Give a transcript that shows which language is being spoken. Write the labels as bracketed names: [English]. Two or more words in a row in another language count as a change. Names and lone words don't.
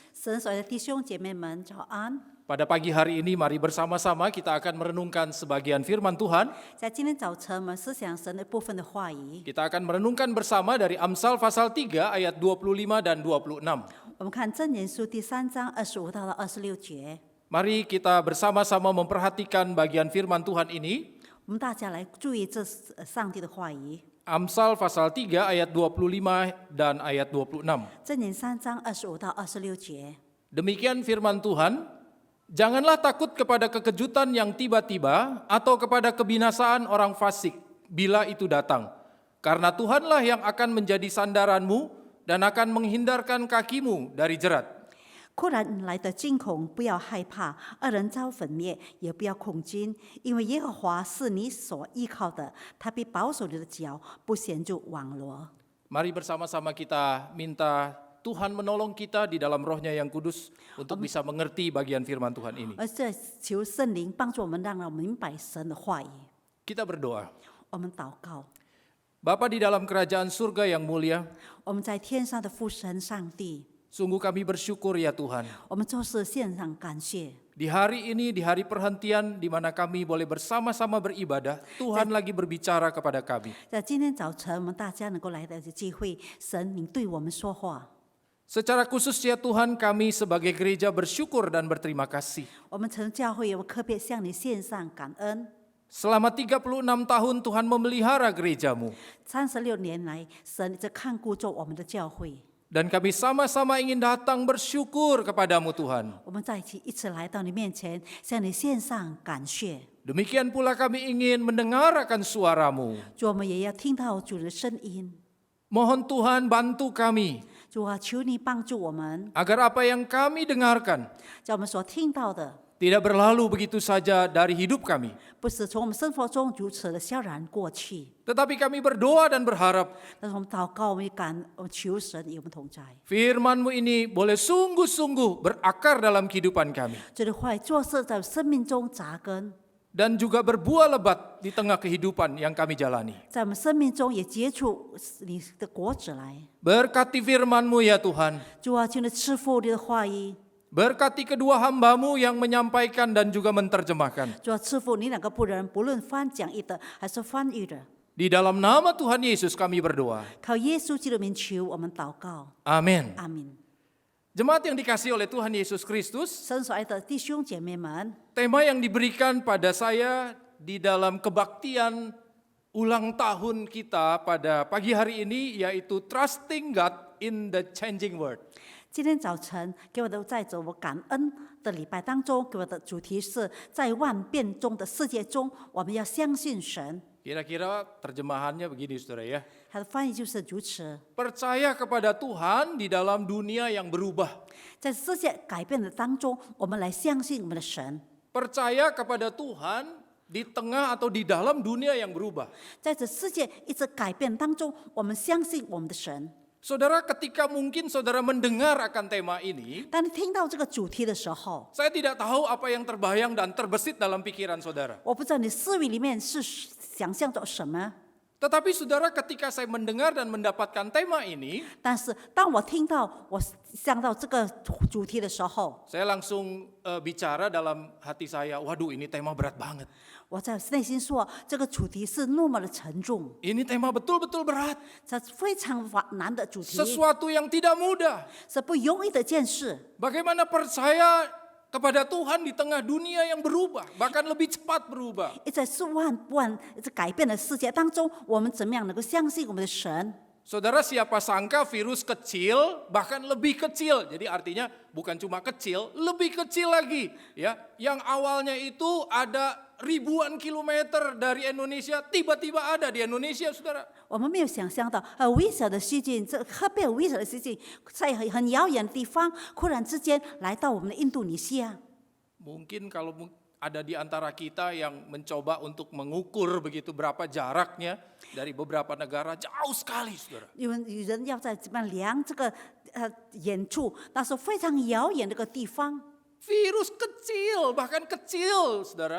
[Chinese] 神所爱的弟兄姐妹们，早安！ [Indonesian] Pada pagi hari ini mari bersama-sama kita akan merenungkan sebagian firman Tuhan. [Chinese] 在今天早晨，我们思想神的部分的话语。 [Indonesian] Kita akan merenungkan bersama dari Amsal pasal 3 ayat 25 dan 26. [Chinese] 我们看箴言书第3章25到26节。 [Indonesian] Mari kita bersama-sama memperhatikan bagian firman Tuhan ini. [Chinese] 我们大家来注意这上帝的话语。 [Indonesian] Amsal pasal 3 ayat 25 dan ayat 26. [Chinese] 箴言3章25到26节。 [Indonesian] Demikian firman Tuhan, janganlah takut kepada kekejutan yang tiba-tiba atau kepada kebinasaan orang fasik bila itu datang. Karena Tuhanlah yang akan menjadi sandaranmu dan akan menghindarkan kakimu dari jerat. [Chinese] 忽然来的惊恐，不要害怕；恶人遭粉灭，也不要恐惊，因为耶和华是你所依靠的，他必保守你的脚，不陷入网罗。 [Indonesian] Mari bersama-sama kita minta Tuhan menolong kita di dalam rohnya yang kudus untuk bisa mengerti bagian firman Tuhan ini. [Chinese] 而这求圣灵帮助我们，让我们明白神的话语。 [Indonesian] Kita berdoa. [Chinese] 我们祷告， [Indonesian] Bapa di dalam kerajaan surga yang mulia, [Chinese] 我们在天上的父神上帝， [Indonesian] sungguh kami bersyukur ya Tuhan. [Chinese] 我们就是献上感谢。 [Indonesian] Di hari ini, di hari perhentian di mana kami boleh bersama-sama beribadah, Tuhan lagi berbicara kepada kami. [Chinese] 在今天早晨，我们大家能够来到这机会，神你对我们说话。 [Indonesian] Secara khusus ya Tuhan, kami sebagai gereja bersyukur dan berterima kasih. [Chinese] 我们曾教会，我们特别向你献上感恩。 [Indonesian] Selama 36 tahun Tuhan memelihara gerejamu. [Chinese] 36 年来，神一直看顾着我们的教会。 [Indonesian] Dan kami sama-sama ingin datang bersyukur kepadamu Tuhan. [Chinese] 我们在一起来到你面前，向你献上感谢。 [Indonesian] Demikian pula kami ingin mendengarkan suaramu. [Chinese] 主，我们也要听到主的声音。 [Indonesian] Mohon Tuhan bantu kami [Chinese] 主啊，求你帮助我们， [Indonesian] agar apa yang kami dengarkan [Chinese] 叫我们所听到的， [Indonesian] tidak berlalu begitu saja dari hidup kami. [Chinese] 不是从我们生活中如此的萧然过去。 [Indonesian] Tetapi kami berdoa dan berharap [Chinese] 但是我们祷告，我们也我们求神与我们同在。 [Indonesian] firman-Mu ini boleh sungguh-sungguh berakar dalam kehidupan kami. [Chinese] 这里话语做事在生命中扎根， [Indonesian] dan juga berbuah lebat di tengah kehidupan yang kami jalani. [Chinese] 在我们生命中也结出你的果子来。 [Indonesian] Berkati firman-Mu ya Tuhan. [Chinese] 主啊，请你赐福你的话语， [Indonesian] Berkati kedua hamba-Mu yang menyampaikan dan juga menerjemahkan. [Chinese] 主啊，赐福你两个仆人，不论翻讲义的还是翻译的， [Indonesian] Di dalam nama Tuhan Yesus kami berdoa. [Chinese] 靠耶稣基督的名求我们祷告， [Indonesian] Amin. [Chinese] 阿门。 [Indonesian] Jemaat yang dikasihi oleh Tuhan Yesus Kristus, [Chinese] 神所爱的弟兄姐妹们， [Indonesian] tema yang diberikan pada saya di dalam kebaktian ulang tahun kita pada pagi hari ini yaitu [English] Trusting God in the Changing World. [Chinese] 今天早晨给我的在走我感恩的礼拜当中，给我的主题是在万变中的世界中，我们要相信神。 [Indonesian] Kira-kira terjemahannya begini saudara ya. [Chinese] 它的翻译就是如此， [Indonesian] Percaya kepada Tuhan di dalam dunia yang berubah. [Chinese] 在世界改变的当中，我们来相信我们的神。 [Indonesian] Percaya kepada Tuhan di tengah atau di dalam dunia yang berubah. [Chinese] 在这世界一直改变当中，我们相信我们的神。 [Indonesian] Saudara, ketika mungkin saudara mendengar akan tema ini, [Chinese] 当你听到这个主题的时候， [Indonesian] saya tidak tahu apa yang terbayang dan terbesit dalam pikiran saudara. [Chinese] 我不知道你思维里面是想象着什么。 [Indonesian] Tetapi saudara, ketika saya mendengar dan mendapatkan tema ini, [Chinese] 但是当我听到我想到这个主题的时候， [Indonesian] saya langsung bicara dalam hati saya, waduh ini tema berat banget. [Chinese] 我在内心说，这个主题是那么的沉重， [Indonesian] Ini tema betul-betul berat. [Chinese] 这非常难的主题， [Indonesian] Sesuatu yang tidak mudah. [Chinese] 是不容易的一件事。 [Indonesian] Bagaimana percaya kepada Tuhan di tengah dunia yang berubah, bahkan lebih cepat berubah. [Chinese] 在一直改变的世界当中，我们怎么样能够相信我们的神？ [Indonesian] Saudara, siapa sangka virus kecil, bahkan lebih kecil. Jadi artinya bukan cuma kecil, lebih kecil lagi. Ya, yang awalnya itu ada ribuan kilometer dari Indonesia, tiba-tiba ada di Indonesia, saudara. [Chinese] 我们没有想象到，微小的细菌，这特别微小的细菌，在很遥远的地方，忽然之间来到我们的印度尼西亚。 [Indonesian] Mungkin kalau ada di antara kita yang mencoba untuk mengukur begitu berapa jaraknya dari beberapa negara, jauh sekali, saudara. [Chinese] 有人要在怎么样量这个远处，那是非常遥远的一个地方， [Indonesian] Virus kecil, bahkan kecil, saudara.